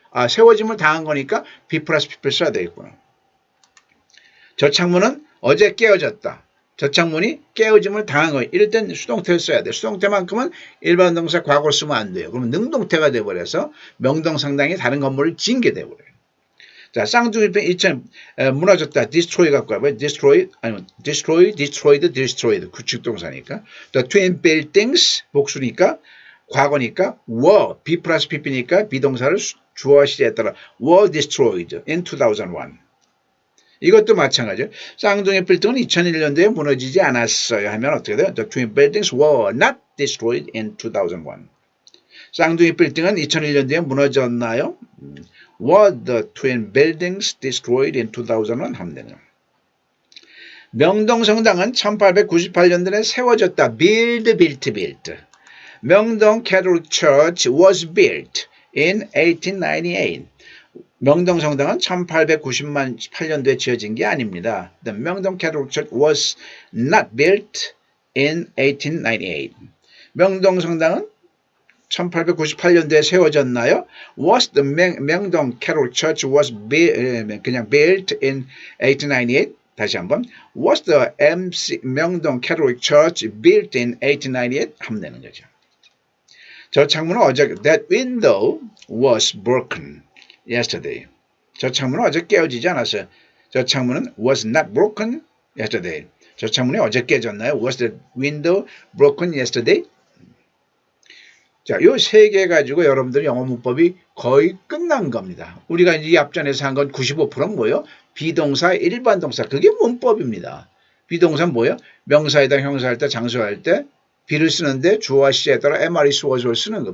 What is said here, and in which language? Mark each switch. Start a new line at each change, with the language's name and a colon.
Korean: 세워짐을 당한 거니까 be 플러스 pp를 써야 되겠구나. 저 창문은 어제 깨어졌다. 저 창문이 깨어짐을 당한 거예요. 이럴 땐 수동태를 써야 돼요. 수동태만큼은 일반 동사 과거를 쓰면 안 돼요. 그러면 능동태가 돼버려서 명동성당이 다른 건물을 지은 게 돼버려요. 자, 쌍둥이 무너졌다. destroy 갖고 와봐요.
English: destroy, 아니면 destroyed.
Korean: 구축동사니까.
English: The twin buildings,
Korean: 복수니까, 과거니까, were, be 플러스 pp니까, 비동사를 주어 시제에 따라
English: were destroyed in 2001.
Korean: 이것도 마찬가지예요. 쌍둥이 빌딩은 2001년도에 무너지지 않았어요. 하면 어떻게 돼요?
English: The twin buildings were not destroyed in 2001.
Korean: 쌍둥이 빌딩은 2001년도에 무너졌나요?
English: Were the twin buildings destroyed in 2001?
Korean: 하면 되네요. 명동성당은 1898년도에 세워졌다.
English: built. 명동 Catholic Church was built in 1898.
Korean: 명동성당은 1898년도에 지어진 게 아닙니다.
English: The 명동 Catholic Church was not built in 1898.
Korean: 명동성당은 1898년도에 세워졌나요?
English: Was the 명동 Catholic Church was 그냥 built in 1898?
Korean: 다시 한번.
English: Was the 명동 Catholic Church built in 1898?
Korean: 하면 되는 거죠. 저 창문은 어제
English: that window was broken yesterday.
Korean: 저 창문은 어제 깨어지지 않았어요. 저 창문은
English: was not broken yesterday.
Korean: 저 창문이 어제 깨졌나요?
English: Was the window broken yesterday?
Korean: 자, 요 세 개 가지고 여러분들 영어 문법이 거의 끝난 겁니다. 우리가 이 앞전에서 한 건 95%는 뭐예요? 비동사, 일반 동사. 그게 문법입니다. 비동사는 뭐예요? 명사에다 형사할 때, 장소할 때 be를 쓰는데 주어와 시제에 따라 MRES was를 쓰는 거.